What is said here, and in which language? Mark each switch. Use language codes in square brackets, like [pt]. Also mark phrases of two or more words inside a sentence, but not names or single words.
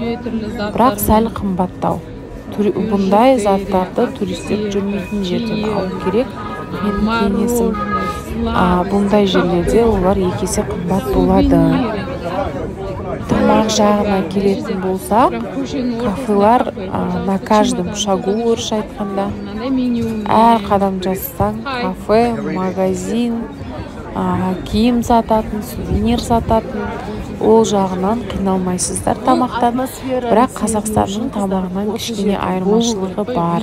[kk] Бірақ сәл қымбаттау. Бұндай заттарды туристер жүрмейтін жерден алу керек. Менің кеңесім, бұндай жерлерде олар екесе қымбат болады. Тамақ жағына келетін болса, кафелар [ru] на каждом шагу, [kk] орысша айтқанда, әр қадам жасасаң, кафе, магазин, киім сататын, сувенир сататын, ол жағынан қиналмайсыздар тамақтан. Бірақ Қазақстанның тамағынан кішкене айырмашылығы бар.